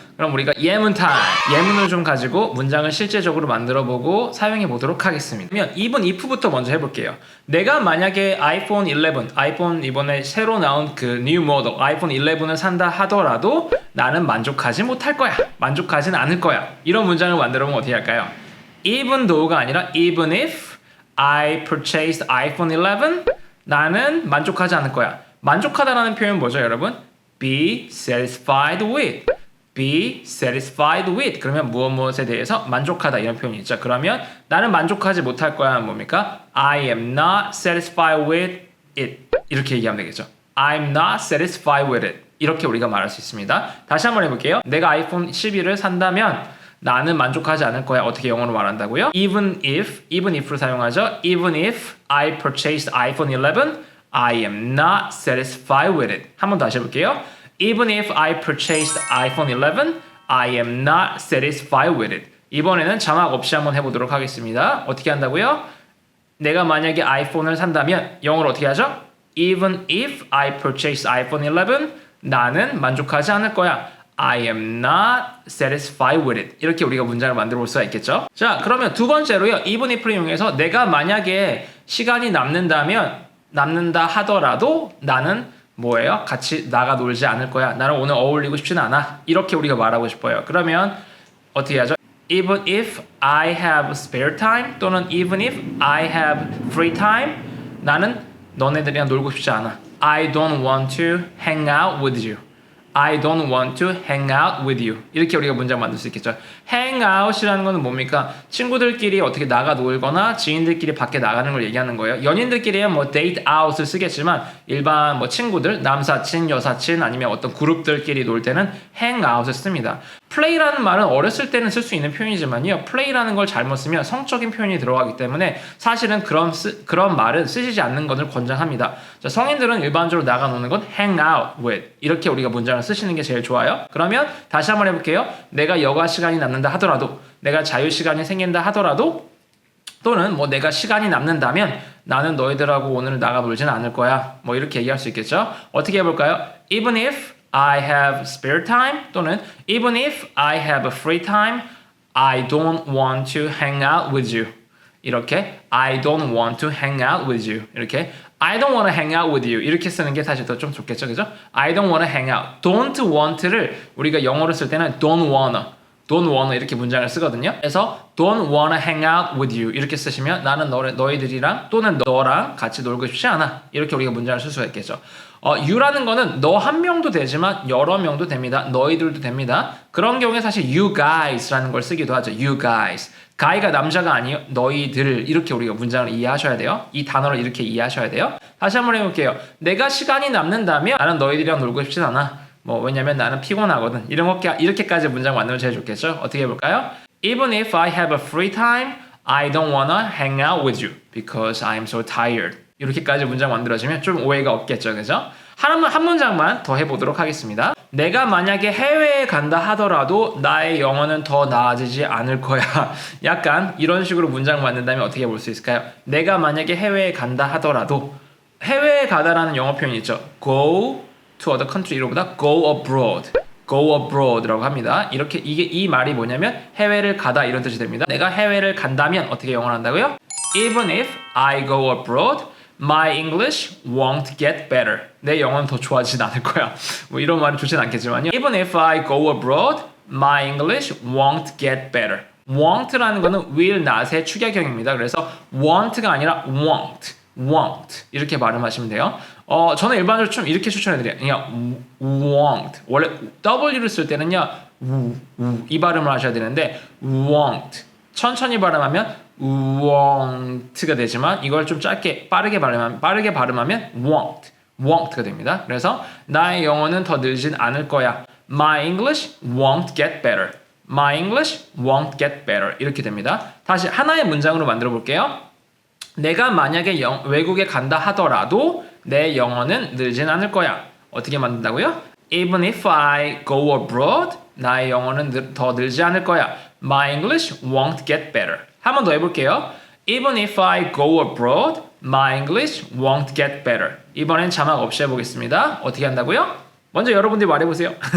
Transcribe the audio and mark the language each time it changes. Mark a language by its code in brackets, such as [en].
[ko] 그럼 우리가 예문 타임, 예문을 좀 가지고 문장을 실제적으로 만들어보고 사용해보도록 하겠습니다. 그러면 even if부터 먼저 해볼게요. 내가 만약에 아이폰 11, 아이폰 이번에 새로 나온 그 [en] new model, [ko] 아이폰 11을 산다 하더라도 나는 만족하지 못할 거야. 만족하진 않을 거야. 이런 문장을 만들어보면 어떻게 할까요? [en] Even though가 아니라 even if I purchased iPhone 11, [ko] 나는 만족하지 않을 거야. 만족하다라는 표현 뭐죠, 여러분? [en] Be satisfied with. Be satisfied with. [ko] 그러면 무엇에 대해서 만족하다 이런 표현이 있죠. 그러면 나는 만족하지 못할 거야 뭡니까? [en] I am not satisfied with it. [ko] 이렇게 얘기하면 되겠죠. [en] I'm not satisfied with it. [ko] 이렇게 우리가 말할 수 있습니다. 다시 한번 해볼게요. 내가 아이폰 11을 산다면 나는 만족하지 않을 거야. 어떻게 영어로 말한다고요? Even if를 사용하죠. [en] Even if I purchased iPhone 11, I am not satisfied with it. [ko] 한 번 다시 해볼게요. [en] Even if I purchased iPhone 11, I am not satisfied with it. [ko] 이번에는 자막 없이 한번 해보도록 하겠습니다. 어떻게 한다고요? 내가 만약에 아이폰을 산다면 영어로 어떻게 하죠? [en] Even if I purchase iPhone 11, [ko] 나는 만족하지 않을 거야. [en] I am not satisfied with it. [ko] 이렇게 우리가 문장을 만들어 볼 수가 있겠죠? 자, 그러면 두 번째로요. even if를 이용해서 내가 만약에 시간이 남는다 하더라도 나는 뭐예요? 같이 나가 놀지 않을 거야. 나는 오늘 어울리고 싶지는 않아. 이렇게 우리가 말하고 싶어요. 그러면 어떻게 하죠? [en] Even if I have spare time [ko] 또는 [en] even if I have free time, [ko] 나는 너네들이랑 놀고 싶지 않아. [en] I don't want to hang out with you. I don't want to hang out with you. [ko] 이렇게 우리가 문장 만들 수 있겠죠. hang out이라는 거는 뭡니까? 친구들끼리 어떻게 나가 놀거나 지인들끼리 밖에 나가는 걸 얘기하는 거예요. 연인들끼리야 뭐 date out을 쓰겠지만 일반 뭐 친구들, 남사친, 여사친 아니면 어떤 그룹들끼리 놀 때는 hang out을 씁니다. play라는 말은 어렸을 때는 쓸 수 있는 표현이지만요. play라는 걸 잘못 쓰면 성적인 표현이 들어가기 때문에 사실은 그런 말은 쓰시지 않는 것을 권장합니다. 자, 성인들은 일반적으로 나가 노는 건 hang out with. 이렇게 우리가 문장을 쓰시는 게 제일 좋아요. 그러면 다시 한번 해볼게요. 내가 여가 시간이 남는다 하더라도, 내가 자유 시간이 생긴다 하더라도, 또는 뭐 내가 시간이 남는다면 나는 너희들하고 오늘 나가 놀지는 않을 거야. 뭐 이렇게 얘기할 수 있겠죠. 어떻게 해볼까요? [en] Even if I have spare time [ko] 또는 [en] even if I have a free time, I don't want to hang out with you. [ko] 이렇게 [en] I don't want to hang out with you. 이렇게 I don't want to hang out with you. [ko] 이렇게 쓰는 게 사실 더 좀 좋겠죠, 그죠? [en] I don't want to hang out. Don't want [ko] 를 우리가 영어로 쓸 때는 [en] don't wanna [ko] 이렇게 문장을 쓰거든요. 그래서 [en] don't wanna hang out with you [ko] 이렇게 쓰시면 나는 너희들이랑 또는 너랑 같이 놀고 싶지 않아. 이렇게 우리가 문장을 쓸 수가 있겠죠. you라는 거는 너 한 명도 되지만 여러 명도 됩니다. 너희들도 됩니다. 그런 경우에 사실 you guys라는 걸 쓰기도 하죠. [en] you guys. [ko] guy가 남자가 아니에요. 너희들. 이렇게 우리가 문장을 이해하셔야 돼요. 이 단어를 이렇게 이해하셔야 돼요. 다시 한번 해볼게요. 내가 시간이 남는다면 나는 너희들이랑 놀고 싶진 않아. 왜냐면 나는 피곤하거든. 이렇게까지 문장 만들면 제일 좋겠죠? 어떻게 해볼까요? [en] Even if I have a free time, I don't wanna hang out with you because I'm so tired. [ko] 이렇게까지 문장 만들어지면 좀 오해가 없겠죠, 그죠? 한 문장만 더 해보도록 하겠습니다. 내가 만약에 해외에 간다 하더라도 나의 영어는 더 나아지지 않을 거야. 약간 이런 식으로 문장 만든다면 어떻게 볼 수 있을까요? 내가 만약에 해외에 간다 하더라도 해외에 가다라는 영어 표현이 있죠. go [en] to other country [ko] 이로보다 [en] go abroad. [ko] go abroad라고 합니다. 이렇게 이 말이 뭐냐면 해외를 가다 이런 뜻이 됩니다. 내가 해외를 간다면 어떻게 영어를 한다고요? [en] Even if I go abroad, my English won't get better. [ko] 내 영어는 더 좋아지진 않을 거야. 뭐 이런 말은 좋진 않겠지만요. [en] Even if I go abroad, my English won't get better. [ko] won't라는 거는 will not의 축약형입니다. 그래서 want가 아니라 won't 이렇게 발음하시면 돼요. 저는 일반적으로 좀 이렇게 추천해드려요. 그냥 won't. 원래 W를 쓸 때는요 이 발음을 하셔야 되는데 won't. 천천히 발음하면 won't가 되지만 이걸 좀 짧게 빠르게 발음하면 won't가 됩니다. 그래서 나의 영어는 더 늘진 않을 거야. [en] My English won't get better. My English won't get better. [ko] 이렇게 됩니다. 다시 하나의 문장으로 만들어 볼게요. 내가 만약에 외국에 간다 하더라도 내 영어는 늘진 않을 거야. 어떻게 만든다고요? [en] Even if I go abroad, [ko] 나의 영어는 더 늘지 않을 거야. [en] My English won't get better. [ko] 한 번 더 해볼게요. [en] Even if I go abroad, my English won't get better. [ko] 이번엔 자막 없이 해보겠습니다. 어떻게 한다고요? 먼저 여러분들이 말해보세요.